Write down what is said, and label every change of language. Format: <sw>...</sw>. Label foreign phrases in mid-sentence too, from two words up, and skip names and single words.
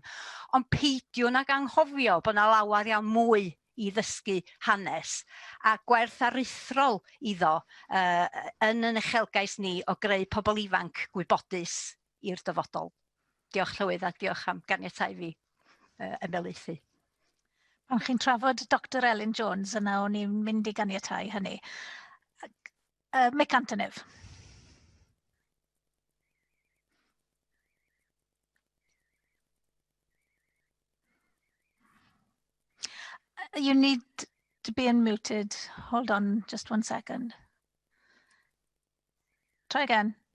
<cy>Ond peidiwn ag anghofio bod yna lawer iawn mwy i ddysgu hanes, a gwerth aruthrol iddo yn yn uchelgais ni o greu pobl ifanc gwybodus i'r dyfodol. Diolch Llywydd, a diolch am ganiatáu fi ymelaethu. Pan chi'n trafod Dr Elin Jones yna, o'n i'n mynd i ganiatáu hynny. Mick Antonef.</cy> <en>You need to be unmuted. Hold on just 1 second. Try again.</en>